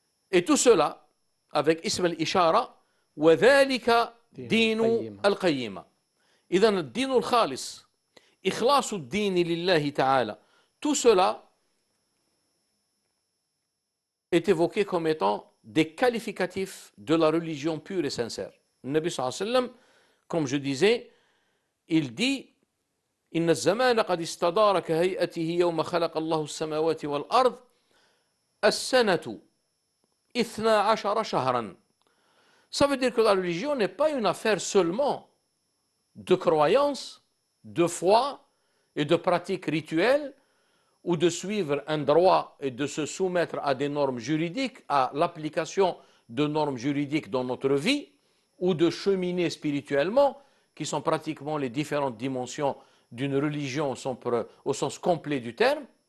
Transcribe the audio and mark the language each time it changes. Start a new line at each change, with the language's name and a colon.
French: Et tout cela, avec ism al-ishara,
Arabic: وَذَلِكَ دِينُ الْقَيِّمَةِ. إذن الدين الخالص, إخلاص الدين لله تعالى,
French: tout cela est évoqué comme étant des qualificatifs de la religion pure et sincère.
Arabic: Le Nabi sallallahu alayhi wa sallam,
French: comme je disais, il dit
Arabic: إن الزمان قد استدار كهيئته يوم خلق الله السماوات والأرض السنة 12 شهرا.
French: Ça veut dire que la religion n'est pas une affaire seulement de croyance, de foi et de pratiques rituelles, ou de suivre un droit et de se soumettre à des normes juridiques, à l'application de normes juridiques dans notre vie, ou de cheminer spirituellement, qui sont pratiquement les différentes dimensions d'une religion au sens complet du terme.